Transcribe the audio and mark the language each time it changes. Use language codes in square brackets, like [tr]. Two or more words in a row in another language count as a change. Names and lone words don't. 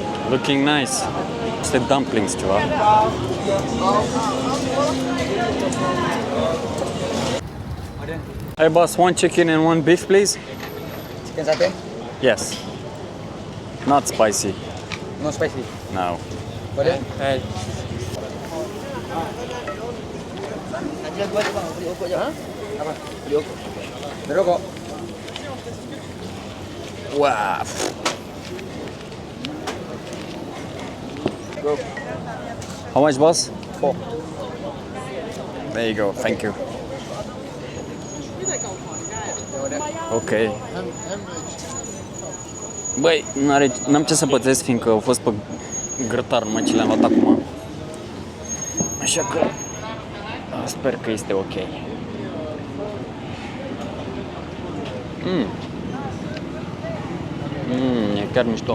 [en] Looking nice. [ro] Este dumplings ceva. [en] Hey boss, one chicken and one beef please. Chicken satay? Yes. Not spicy. No spicy. No. [ms] Boleh? [en] Hey. [ms] Nanti buat bang, beli okok je. Apa? Beli okok. Beli okok. [en] Wow. Go. How much boss? 4. There you go. Thank you. Ok. [ro] Băi, n-am ce să pățesc, fiindcă au fost pe grătar numai ce le-am luat acum. Așa că sper că este ok. E chiar mișto.